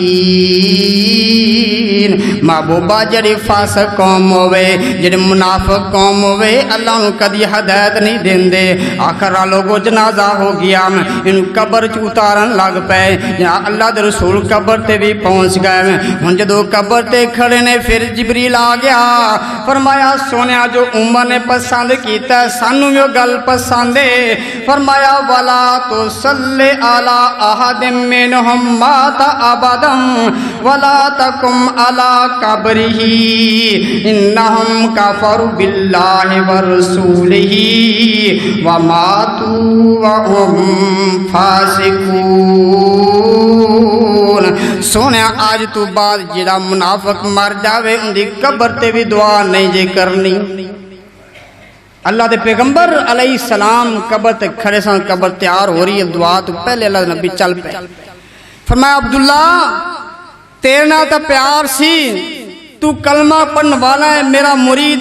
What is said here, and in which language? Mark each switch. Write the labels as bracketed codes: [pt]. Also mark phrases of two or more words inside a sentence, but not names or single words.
[pa] محبوبہ جڑی فاسق قوم ہوئے جڑی منافق قوم ہوئے اللہ انہوں کدی ہدایت نہیں دین دے آخر لوگوں جنازہ ہو گیا انہوں قبر چوتارن لگ پے اللہ دے رسول قبر تے بھی پہنچ گئے ہن جدو قبر تے کھڑے نے پھر جبریل آ گیا فرمایا سونیا جو عمر نے پسند کیتا ہے سانو بھی گل پسند ہے فرمایا [ar] ولا تصلی علی احد منہم مات ابدا ولا تقم علی قبرہ انہم کفروا باللہ ورسولہ وماتوا وہم فاسقون [pa] سونے آج تو بعد جڑا منافق مر جاوے ان دی قبر تے بھی دعا نہیں جے کرنی اللہ دے پیغمبر علیہ السلام قبر تے کھڑے سان قبر تیار ہو رہی ہے دعا تو پہلے اللہ نبی چل پہ فرمایا عبداللہ تیرے نال تا پیار سی تو کلمہ پڑھن والا ہے میرا مرید